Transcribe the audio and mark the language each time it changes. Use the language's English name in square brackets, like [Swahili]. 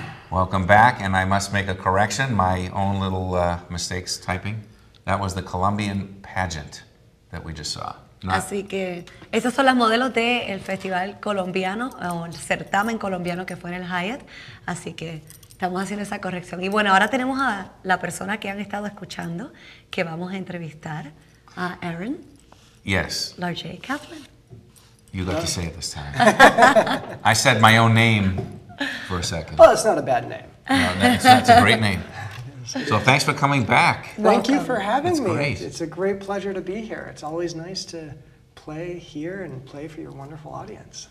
[English] Welcome back, and I must make a correction, my own little mistakes typing. That was the Colombian pageant that we just saw. [Spanish] Así que esas son las modelos del festival colombiano, o el certamen colombiano que fue en el Hyatt. Así que estamos haciendo esa corrección. Y bueno, ahora tenemos a la persona que han estado escuchando, que vamos a entrevistar, a Aaron. [English] Yes. Larget-Caplan. You got to say it this time. I said my own name for a second. Well, it's not a bad name. No, that's a great name. So thanks for coming back. Thank you for having me. Great. It's a great pleasure to be here. It's always nice to play here and play for your wonderful audience.